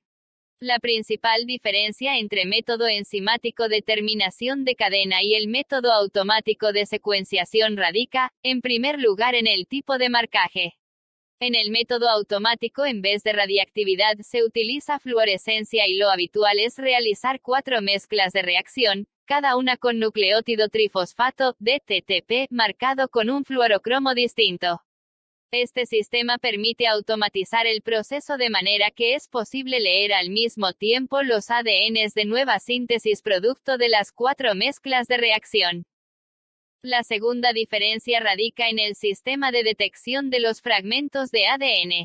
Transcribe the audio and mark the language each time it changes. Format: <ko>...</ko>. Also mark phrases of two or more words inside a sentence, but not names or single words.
<es>La principal diferencia entre método enzimático de terminación de cadena y el método automático de secuenciación radica, en primer lugar, en el tipo de marcaje. En el método automático, en vez de radiactividad, se utiliza fluorescencia y lo habitual es realizar 4 mezclas de reacción, cada una con nucleótido trifosfato, DTTP, marcado con un fluorocromo distinto. Este sistema permite automatizar el proceso de manera que es posible leer al mismo tiempo los ADNs de nueva síntesis producto de las 4 mezclas de reacción. La segunda diferencia radica en el sistema de detección de los fragmentos de ADN.</es>